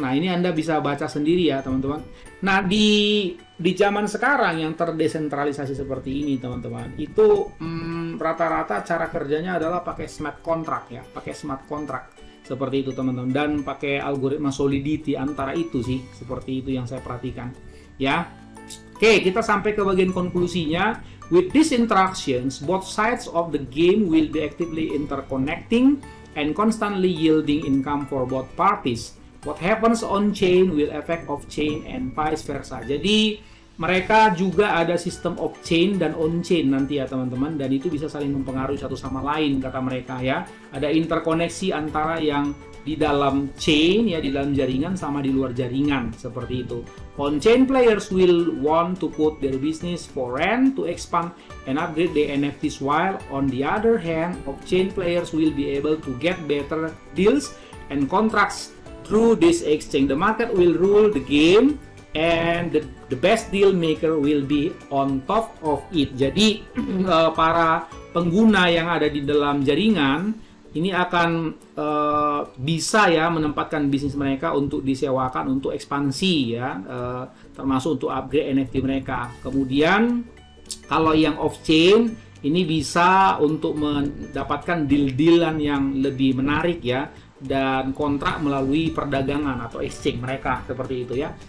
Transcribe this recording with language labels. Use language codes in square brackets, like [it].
[id] Nah ini Anda bisa baca sendiri ya teman-teman. Nah di zaman sekarang yang terdesentralisasi seperti ini teman-teman, itu rata-rata cara kerjanya adalah pakai smart contract ya, pakai smart contract seperti itu teman-teman, dan pakai algoritma solidity antara itu sih, seperti itu yang saya perhatikan ya. Oke, kita sampai ke bagian konklusinya. [en] With these interactions, both sides of the game will be actively interconnecting and constantly yielding income for both parties. What happens on chain will affect off chain and vice versa. Jadi [id] mereka juga ada sistem off-chain dan on-chain nanti ya teman-teman, dan itu bisa saling mempengaruhi satu sama lain kata mereka ya. Ada interkoneksi antara yang di dalam chain ya, di dalam jaringan sama di luar jaringan seperti itu. [en] On-chain players will want to put their business for rent to expand and upgrade the NFTs, while on the other hand, off-chain players will be able to get better deals and contracts through this exchange. The market will rule the game and the best deal maker will be on top of it. [id] Jadi para pengguna yang ada di dalam jaringan ini akan bisa ya menempatkan bisnis mereka untuk disewakan untuk ekspansi ya, termasuk untuk upgrade NFT mereka. Kemudian kalau yang off-chain ini bisa untuk mendapatkan deal-dealan yang lebih menarik ya, dan kontrak melalui perdagangan atau exchange mereka seperti itu ya.